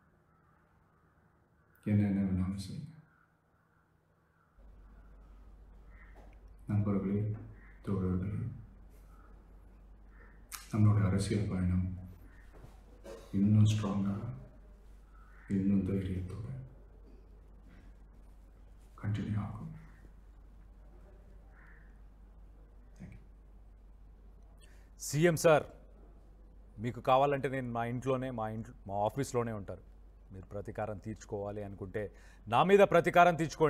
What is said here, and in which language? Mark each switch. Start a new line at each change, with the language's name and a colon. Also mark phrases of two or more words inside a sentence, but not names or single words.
Tamil: என்ன வேணாலும் செய்யுங்க. நண்பர்களே, தோழர்களே, நம்மளுடைய அரசியல் பயணம் இன்னும் ஸ்ட்ராங்காக, இன்னும் தைரியத்தோடு కంటిన్యూ ఆகும்.
Telugu: సీఎం సార్, మీకు కావాలంటే నేను మా ఇంట్లోనే మా ఆఫీస్లోనే ఉంటారు. మీరు ప్రతీకారం తీర్చుకోవాలి అనుకుంటే నా మీద ప్రతీకారం తీర్చుకోండి.